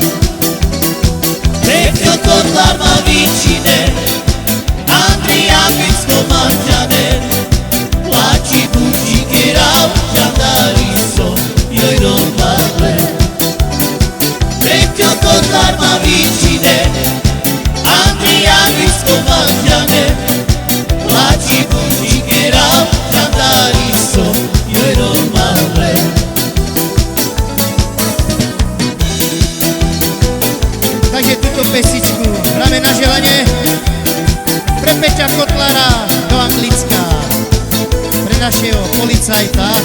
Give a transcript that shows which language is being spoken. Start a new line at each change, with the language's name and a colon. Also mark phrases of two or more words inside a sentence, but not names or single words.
Romany: Petio Kotlar Mavićine, Andrija Gicko Marćane, Lači Butike Ravčanariso, joj romale. Petio Kotlar Mavićine, Andrija Gicko Marćane, Lači Butike Ravčanariso, joj romale.
Slovak: Takže túto pesičku hráme na želanie pre Peťa Kotlara do Anglicka, pre našeho policajta.